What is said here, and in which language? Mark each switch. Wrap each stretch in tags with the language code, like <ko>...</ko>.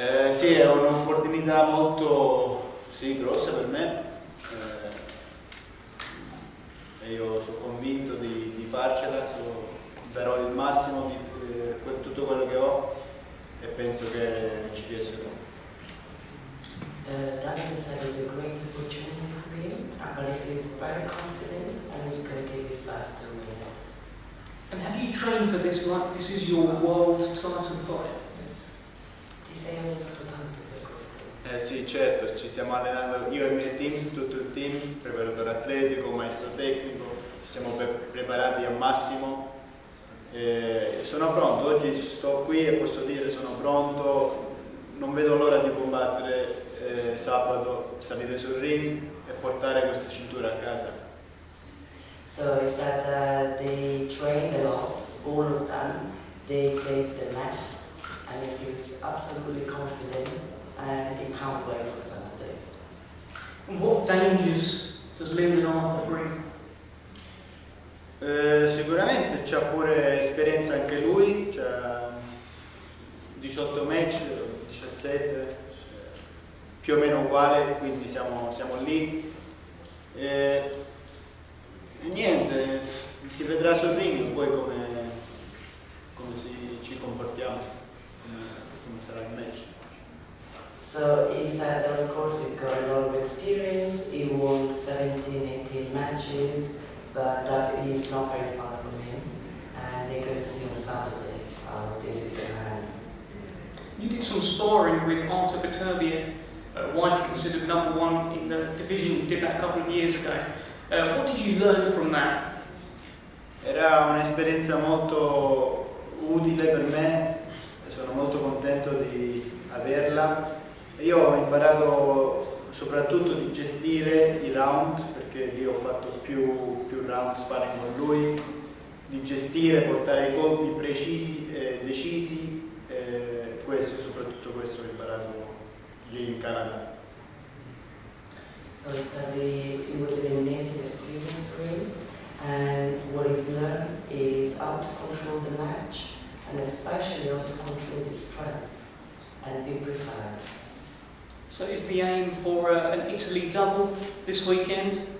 <it>Sì, è un'opportunità molto grossa per me e io sono convinto di farcela, darò il massimo di tutto quello che ho e penso che ci riesco.</it> <en>Davide said it's a great opportunity for him, but he feels very confident and he's going to give his best to win it. And have you trained for this like this is your world title fight?</en> <it>Ti sei allenato tanto per questo? Sì, certo, ci stiamo allenando io e il mio team, tutto il team, preparatore atletico, maestro tecnico, ci siamo preparati al massimo. Sono pronto, oggi sto qui e posso dire sono pronto, non vedo l'ora di combattere sabato, salire sul ring e portare questa cintura a casa.</it> <en>So he said that they trained a lot, all of them. They played the match and he feels absolutely confident and he can't wait for Saturday. And what dangers does Lyndon Arthur bring?</en> <it>Sicuramente c'ha pure esperienza anche lui, c'ha 18 match, 17, più o meno uguale, quindi siamo lì. E niente, si vedrà sul ring poi come ci comportiamo, come sarà il match.</it> <en>So he said that of course he's got a lot of experience, he won 17, 18 matches, but that is not very far from him and they're going to see on Saturday how this is in hand. You did some sparring with Artur Beterbiev, widely considered #1 in the division. You did that a couple of years ago. What did you learn from that?</en> <it>Era un'esperienza molto utile per me e sono molto contento di averla. Io ho imparato soprattutto di gestire i round perché lì ho fatto più round sparring con lui, di gestire, portare i colpi precisi, decisi, soprattutto questo ho imparato lì in Canada.</it> <en>So it was an amazing experience for him, and what he's learned is how to control the match, and especially how to control his strength and be precise. So is the aim for an Italy double this weekend?</en>